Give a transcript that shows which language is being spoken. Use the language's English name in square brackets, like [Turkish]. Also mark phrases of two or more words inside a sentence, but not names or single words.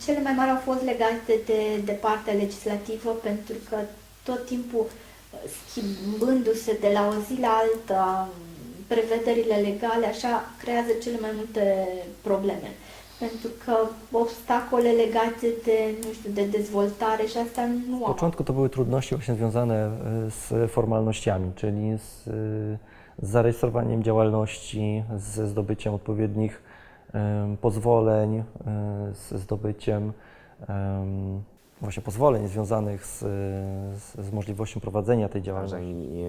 [Romanian] Cele mai mari au fost legate de partea legislativă, pentru că tot timpul schimbându-se de la o zi la alta prevederile legale, așa creează cele mai multe probleme. Pentru că obstacole legate de dezvoltare și asta nu [Polish] Z początku to były trudności właśnie związane z formalnościami, czyli z zarejestrowaniem działalności, ze zdobyciem odpowiednich pozwoleń, ze zdobyciem właśnie pozwoleń związanych z możliwością prowadzenia tej działalności.